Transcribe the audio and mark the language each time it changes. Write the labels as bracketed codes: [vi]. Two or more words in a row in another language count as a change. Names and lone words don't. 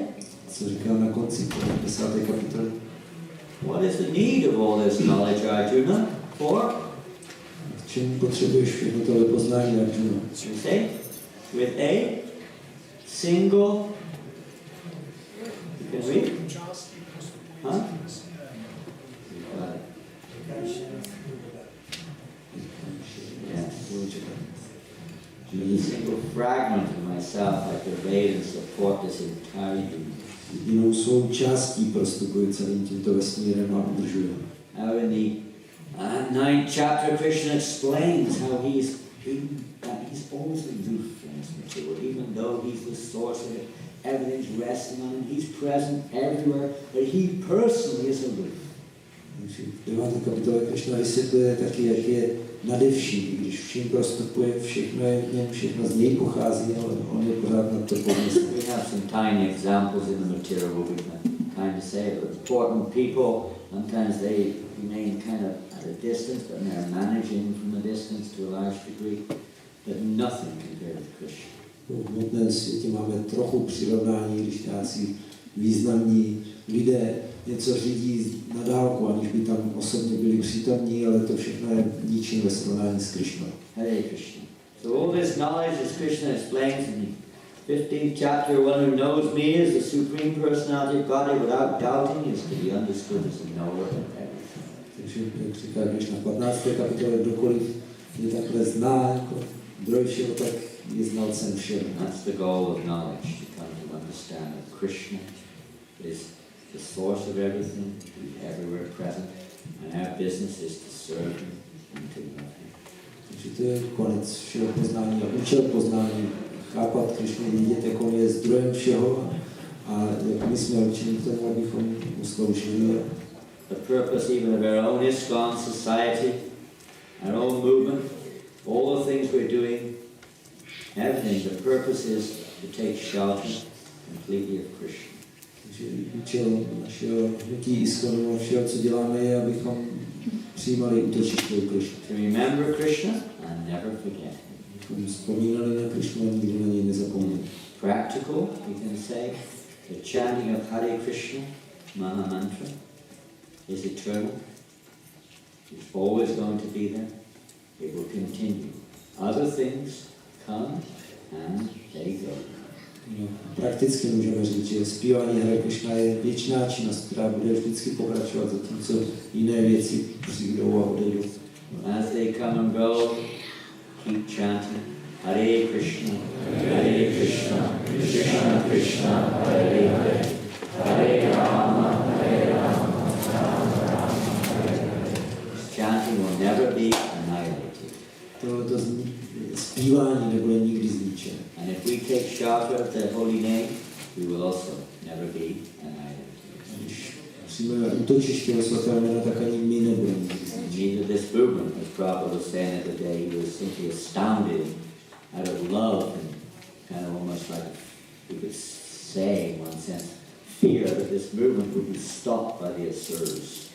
[cs] Co říkal na konci 10. kapitoly? [en] What is the need of all this knowledge, Arjuna? For? [cs] K čemu potřebuješ všechno tohle poznání, Arjuna? [en] You say? With a single. You can read? Huh? A single fragment of myself I pervade and support this entire universe. Jedinou součástí prostupuji celým tímto vesmírem a udržuji. Now in the 9th chapter, Krishna explains how he's always aloof from this material, even though he's the source of it. Everything's resting on him. He's present everywhere, but he personally is aloof. [cs] V 9. kapitole Krishna vysvětluje taky, jak je nade vším, když vším prostupuje, všechno je v něm, všechno z něj pochází, ale on je pořád nad to pomyslí. [en] We have some tiny examples in the material where we can kind of say important people, sometimes they remain kind of at a distance, but they're managing from a distance to a large degree, but nothing compared with Krishna. [cs] V hmotném světě máme trochu přirovnání, když nějací významní lidé něco řídí na dálku, aniž by tam osobně byli přítomní, ale to všechno je ničím ve srovnání s Krishnou. [en] Hare Krishna. So all this knowledge, as Krishna explains in the 15th chapter, one who knows me as the Supreme Personality of Godhead without doubting is to be understood as a knower of everything. [cs] Takže, jak říká Krishna v 15. kapitole, kdokoliv je takhle zná jako zdroj všeho, tak je znalcem všeho. [en] That's the goal of knowledge, to come to understand that Krishna is the source of everything, he's everywhere present, and our business is to serve him and to love him. [cs] Takže to je konec všeho poznání a účel poznání. Chápat Krishnu, vidět, jak on je zdrojem všeho a jak my jsme určeni k tomu, abychom mu sloužili. [en] The purpose even of our own ISKCON society, our own movement, all the things we're doing, everything, the purpose is to take shelter completely of Krishna. [cs] Takže účel našeho hnutí ISKCONu a všeho, co děláme, je, abychom přijímali útočiště u Krishna. [en] To remember Krishna and never forget him. [cs] Abychom vzpomínali na Krishnu a nikdy na něj nezapomněli. [en] Practical, we can say, the chanting of Hare Krishna, Maha Mantra, is eternal. It's always going to be there. It will continue. Other things come and they go. [cs] No, prakticky můžeme říct, že zpívání Hare Krishna je věčná činnost, která bude vždycky pokračovat, zatímco jiné věci přijdou a odejdou. [en] As they come and go, keep chanting [sa] Hare Krishna, Krishna Krishna, Hare Hare, Hare Rama, Rama Rama, Hare Hare. [en] Chanting will never be annihilated. [cs] Tohleto zpívání nebude nikdy zničené. [en] And if we take shelter of the holy name, we will also never be annihilated. [cs] Když přijmeme útočiště o svatého jména, tak ani my nebudeme nikdy zničeni. [en] Neither this movement, as Prabhupada was saying the other day, he was simply astounded out of love and kind of almost like, we could say in one sense, fear that this movement would be stopped by the Asuras.